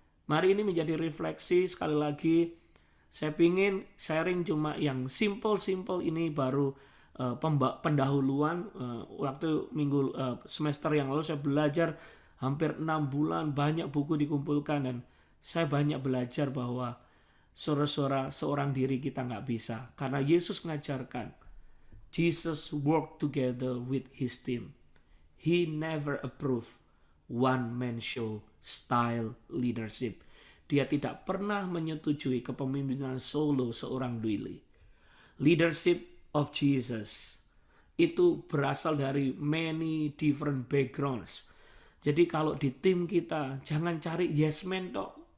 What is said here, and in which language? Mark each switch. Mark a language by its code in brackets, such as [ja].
[id] Mari ini menjadi refleksi. Sekali lagi, saya pingin sharing cuma yang simple ini baru pendahuluan. Waktu semester yang lalu saya belajar hampir 6 bulan, banyak buku dikumpulkan, dan saya banyak belajar bahwa saudara-saudara, seorang diri kita nggak bisa. Karena Yesus mengajarkan, [en] Jesus worked together with his team. He never approved one man show style leadership. [id] Dia tidak pernah menyetujui kepemimpinan solo seorang diri. [en] Leadership of Jesus [id] itu berasal dari [en] many different backgrounds. [id] Jadi kalau di tim kita, jangan cari yes man tok.